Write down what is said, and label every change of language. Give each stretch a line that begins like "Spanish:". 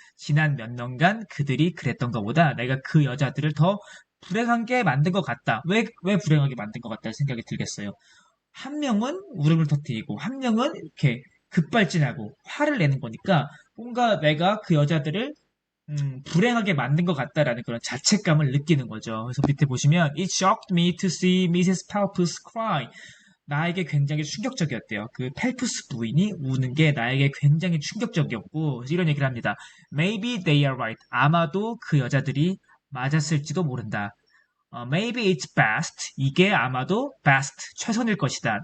Korean: 지난 몇 년간 그들이 그랬던 것보다 내가 그 여자들을 더 불행하게 만든 것 같다. 왜 불행하게 만든 것 같다 생각이 들겠어요. 한 명은 울음을 터뜨리고 한 명은 이렇게 급발진하고 화를 내는 거니까 뭔가 내가 그 여자들을 불행하게 만든 것 같다라는 그런 자책감을 느끼는 거죠. 그래서 밑에 보시면
English: It shocked me to see Mrs. Palpus cry.
Korean: 나에게 굉장히 충격적이었대요. 그 펠프스 부인이 우는 게 나에게 굉장히 충격적이었고, 이런 얘기를 합니다.
English: Maybe they are right.
Korean: 아마도 그 여자들이 맞았을지도 모른다.
English: Maybe it's best.
Korean: 이게 아마도 best, 최선일 것이다.